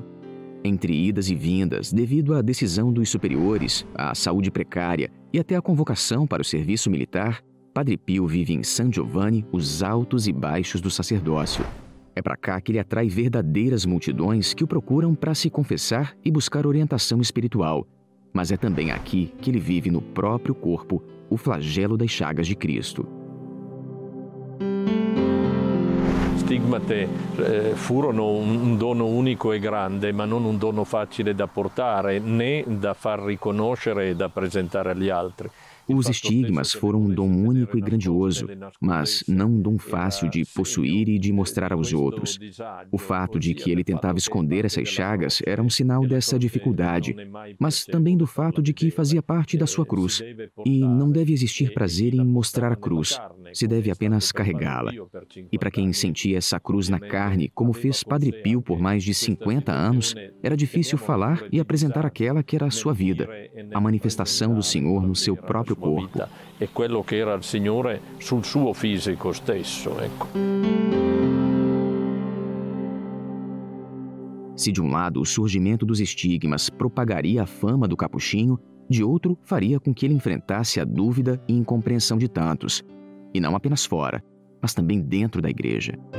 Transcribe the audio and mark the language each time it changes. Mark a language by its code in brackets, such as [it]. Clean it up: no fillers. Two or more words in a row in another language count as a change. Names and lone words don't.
[pt] Entre idas e vindas, devido à decisão dos superiores, à saúde precária e até a convocação para o serviço militar, Padre Pio vive em San Giovanni os altos e baixos do sacerdócio. É para cá que ele atrai verdadeiras multidões que o procuram para se confessar e buscar orientação espiritual. Mas é também aqui que ele vive no próprio corpo o flagelo das chagas de Cristo. [it] Stigmate furono un dono unico e grande, ma non un dono facile da portare, né da far riconoscere e da presentare agli altri. [pt] Os estigmas foram um dom único e grandioso, mas não um dom fácil de possuir e de mostrar aos outros. O fato de que ele tentava esconder essas chagas era um sinal dessa dificuldade, mas também do fato de que fazia parte da sua cruz. E não deve existir prazer em mostrar a cruz, se deve apenas carregá-la. E para quem sentia essa cruz na carne, como fez Padre Pio por mais de 50 anos, era difícil falar e apresentar aquela que era a sua vida, a manifestação do Senhor no seu próprio corpo. [it] E quello che era il Signore sul suo fisico stesso, ecco. [pt] Se de um lado o surgimento dos estigmas propagaria a fama do capuchinho, de outro faria com que ele enfrentasse a dúvida e incompreensão de tantos, e não apenas fora, mas também dentro da igreja.